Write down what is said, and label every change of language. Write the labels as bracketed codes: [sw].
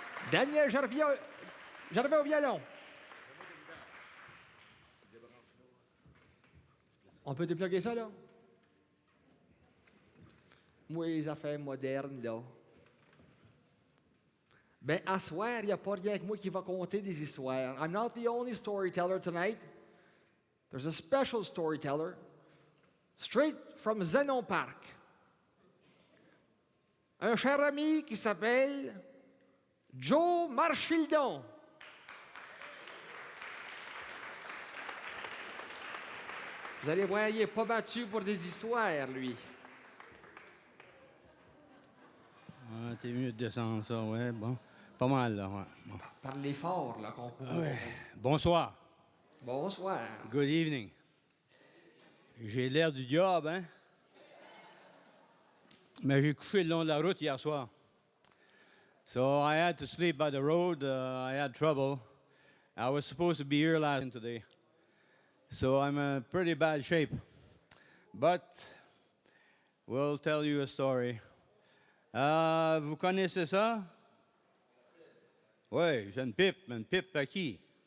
[fr] Daniel Gervais au violon. On peut dépluguer ça, là? Moi, les affaires modernes, là. Ben, à soir, il n'y a pas rien que moi qui va conter des histoires. [en] I'm not the only storyteller tonight. There's a special storyteller, straight from Zenon Park. [fr] Un cher ami qui s'appelle Jos Marchildon. Vous allez voir, il n'est pas battu pour des histoires, lui. Ah, t'es mieux de descendre ça, ouais, bon. Pas mal, là, ouais. Bon. Parlez fort, là, qu'on couvre. Ouais. Bonsoir. Bonsoir. [en] Good evening. [fr] J'ai l'air du diable, hein? Mais j'ai couché le long de la route hier soir. [en] So I had to sleep by the road. I had trouble. I was supposed to be here last today. So I'm in pretty bad shape. But we'll tell you a story. [fr] Vous connaissez ça? Oui, j'ai une pipe. Une pipe à qui?